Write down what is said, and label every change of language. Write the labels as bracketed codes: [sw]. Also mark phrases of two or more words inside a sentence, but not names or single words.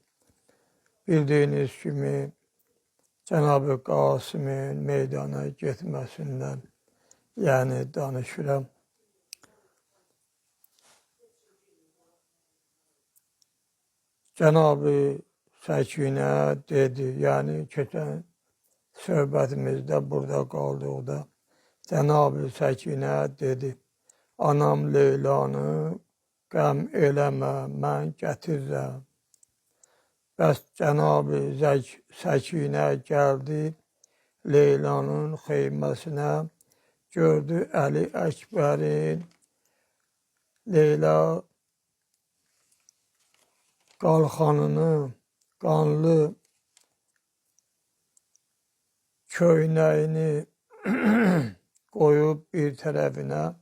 [tr] Bildiğiniz gibi Cenab-ı Kasım'ın meydana gitmesinden yani danışıram. [az] Cenab-ı Sakine dedi, yani geçen söhbətimizdə burada qaldığında Cenab-ı Sakine dedi, anam Leylanı qəm eləmə, mən gətirirəm. Bəs Cenab-ı Sakine gəldi Leylanın xeyməsinə, gördü Əli Əkbərin Leyla qalxanını, qanlı köynəyini qoyub bir tərəfinə.